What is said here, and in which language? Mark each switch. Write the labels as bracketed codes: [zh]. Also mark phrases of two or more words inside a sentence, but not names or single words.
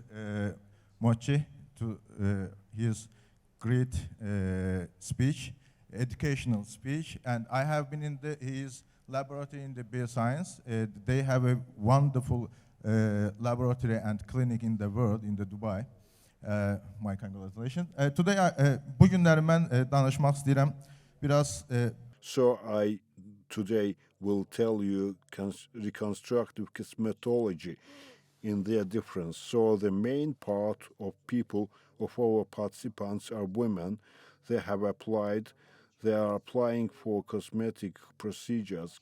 [en] Mochi to his great speech, educational speech, and I have been in his laboratory in the bioscience. They have a wonderful laboratory and clinic in the world, in the Dubai. My congratulations. [az] Bugünler mən danışmaq istəyirəm biraz. [en] So I today will tell you reconstructive cosmetology in their difference. So the main part of people, of our participants, are women. They are applying for cosmetic procedures.